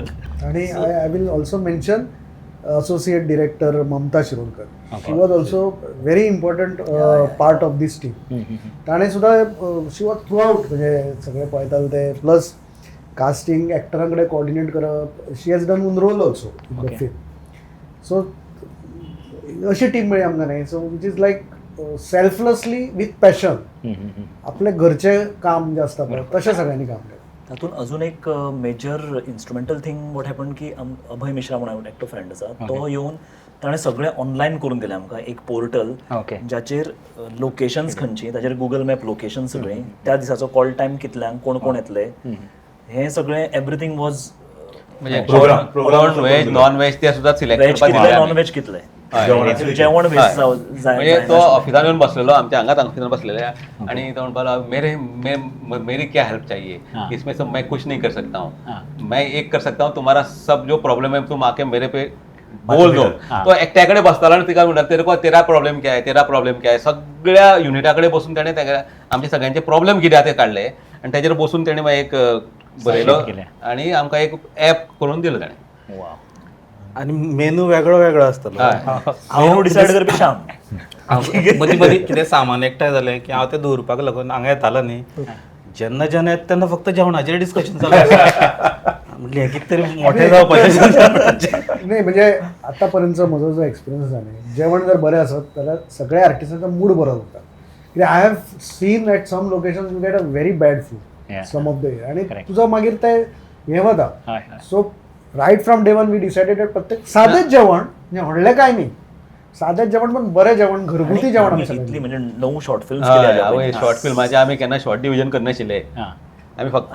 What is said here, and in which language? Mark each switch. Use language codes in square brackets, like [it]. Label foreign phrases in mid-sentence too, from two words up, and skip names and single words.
[en] आणि I will also mention associate director ममता शिरोडकर. She was also very important part of this team. [kok] ताणें सुद्धा [en] she was throughout [kok] म्हणजे सगळे पळयताले ते प्लस कास्टिंग एक्टरां कडेन कोऑर्डिनेट करप. [en] She has done one role also in the film. [kok] सो अशी टीम मेळ्ळी आमकां न्ही. [en] so which is like selflessly with passion [kok] आपले घरचें काम जे आसता पळय तशें सगळ्यांनी काम केलें. तातूंत अजून एक [en] major instrumental thing what happen [kok] की अभय मिश्रा म्हणून एकटो फ्रेंड आसा तो येवन ताणें सगळें ऑनलायन करून दिलें आमकां. एक पोर्टल जाचेर लोकेशन्स खंयची, ताचेर गुगल मॅप लोकेशन सगळीं, त्या दिसाचो [en] call time [kok] कितल्यांक, कोण कोण येतले, हें सगळें [en] everything was [kok] म्हणजे [en] veg non veg [kok] ते सुद्धा सिलेक्ट व्हेज करपाक कितले दिले नॉन आमी. व्हेज कितले, हय. जेवण व्हेज जाय. म्हणजे तो ऑफिसान येऊन बसलेलो आमच्या हांगाच ऑफिसान बसलेले आणि तो म्हणपालो [hi] मेरी क्या हेल्प चाहिए, इसमें सब मैं कुछ नहीं कर सकता हूँ, मैं एक कर सकता हूँ, तुम्हारा सब जो प्रॉब्लम है तुम आके मेरे पे बोल दो. तो एकट्याकडे बसतालो आणि तिका म्हणटा तेरा प्रॉब्लेम क्या है, तेरा प्रॉब्लेम क्या है, [kok] सगळ्या युनिटाकडे बसून ताणें आमचे सगळ्यांचे प्रॉब्लेम कितें ते काढले आणि ताचेर बसून ताणें मागीर एक बरयलो आणि आमकां एक ऍप करून दिलो ताणें. आणि मेनू वेगळो वेगळो आसतलो. हांव डिसायड करपी श्याम. मदीं मदीं कितें सामान एकठांय जालें की हांव तें दवरपाक लागून हांगा येतालो न्ही, जेन्ना जेन्ना येता तेन्ना फक्त जेवणाचेर डिस्कशन चालू म्हणजे हे कितें तरी मोठें जावपाचें. नाही म्हणजे आतापर्यंतचा म्हजो जो एक्सपिरियन्स आसा न्ही, जेवण जर बरें आसत जाल्यार सगळ्या आर्टिस्टांचा मूड बरो जाता. [en] कित्याक I have seen at some location you get a very bad food some of the year आणि तुजो मागीर ते हें वता. so right from day one we decided [kok] प्रत्येक सादेंच जेवण म्हणजे व्हडलें कांय न्ही, सादेंच जेवण पण बरें जेवण, घरगुती जेवण. इतली म्हणजे 9 [en] short films [kok] हय, शॉर्ट फिल्माचे आमी केन्ना [en] short division [kok] करनाशिल्ले. आम्ही फक्त